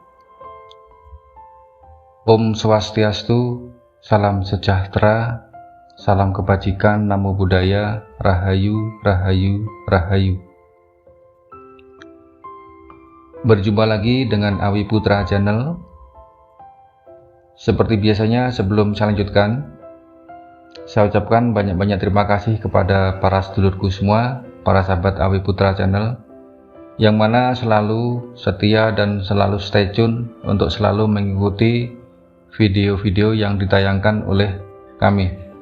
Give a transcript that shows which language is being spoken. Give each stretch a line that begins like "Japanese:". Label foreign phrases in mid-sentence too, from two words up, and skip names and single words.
Balinese: Om Swastiastu,
Indonesian: salam sejahtera, salam kebajikan,
Pali: namo buddhaya,
Indonesian: rahayu, rahayu, rahayu. Berjumpa lagi dengan Awi Putra Channel. Seperti biasanya, sebelum saya lanjutkan, saya ucapkan banyak-banyak terima kasih kepada para sedulurku semua, para sahabat Awi Putra Channel, yang mana selalu setia dan selalu
English: stay tune
Indonesian: untuk selalu mengikuti video-video yang ditayangkan oleh kami.